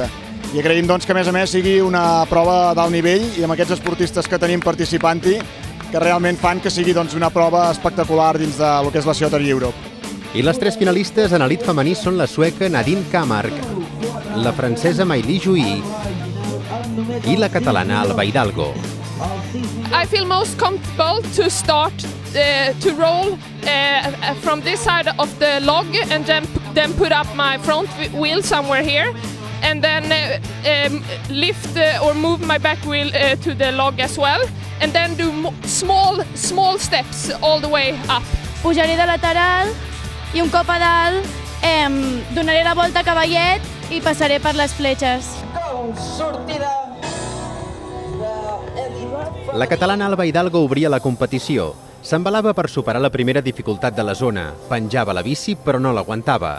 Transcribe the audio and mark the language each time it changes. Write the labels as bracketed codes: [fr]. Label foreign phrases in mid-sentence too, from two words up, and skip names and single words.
[ca] I agraïm que a més sigui una prova d'alt nivell i amb aquests esportistes que tenim participant-hi que realment fan que sigui una prova espectacular dins del que és la Ciotar Europe. I les 3 finalistes en elit femení són la sueca Nadine Kamark, la francesa Maïli Jouy i la catalana Alba Hidalgo. [en] I feel most comfortable to start to roll from this side of the log and then put up my front wheel somewhere here and then lift or move my back wheel to the log as well and then do small steps all the way up. [ca] Pujaré de lateral i un cop a dalt donaré la volta a cavallet i passaré per les fletxes. Sortida! La catalana Alba Hidalgo obria la competició. S'embalava per superar la primera dificultat de la zona. Penjava la bici, però no l'aguantava.